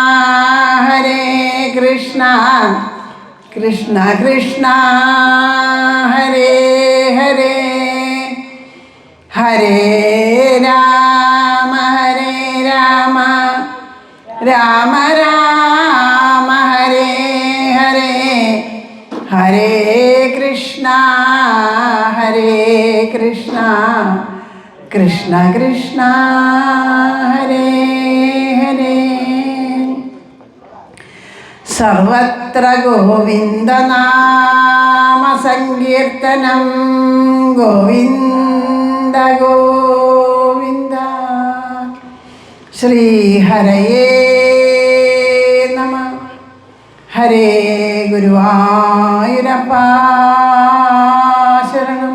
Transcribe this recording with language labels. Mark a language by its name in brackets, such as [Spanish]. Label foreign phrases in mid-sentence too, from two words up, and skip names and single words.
[Sanskrit] കൃഷ്ണ കൃഷ്ണ ഹരേ ഹരേ ഹരേ രാമ രാമ രാമ ഹരേ ഹരേ ഹരേ കൃഷ്ണ കൃഷ്ണ കൃഷ്ണ ഹരേ ഹരേ. സർവത്ര ഗോവിന്ദനാമ സങ്കീർത്തനം ഗോവിന്ദ ഗോവിന്ദ. ശ്രീഹരയേ നമ. [Malayalam] ഹരേ ഗുരുവായൂരപ്പ ശരണം.